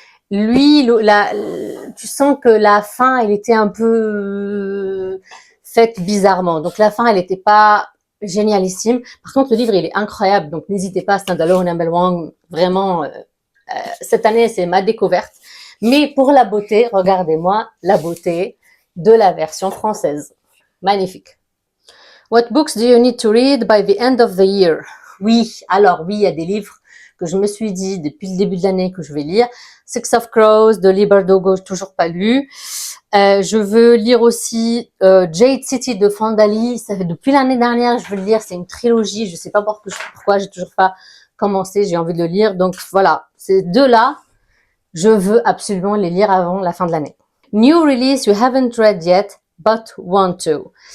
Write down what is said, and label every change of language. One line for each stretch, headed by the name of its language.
French: Lui, tu sens que la fin, elle était un peu faite bizarrement. Donc la fin, elle n'était pas génialissime. Par contre, le livre, il est incroyable. Donc n'hésitez pas, Standalone, M.L. Wang, vraiment, cette année, c'est ma découverte. Mais pour la beauté, regardez-moi la beauté de la version française. Magnifique.
English: What books do you need to read by the end of the year?
French: Oui, alors oui, il y a des livres que je me suis dit depuis le début de l'année que je vais lire. Six of Crows de Leigh Bardugo, toujours pas lu. Je veux lire aussi Jade City de Fandali. Ça fait depuis l'année dernière, je veux le lire. C'est une trilogie. Je sais pas pourquoi j'ai toujours pas commencé. J'ai envie de le lire. Donc voilà, ces deux-là, je veux absolument les lire avant la fin de l'année.
English: New release you haven't read yet, but want to.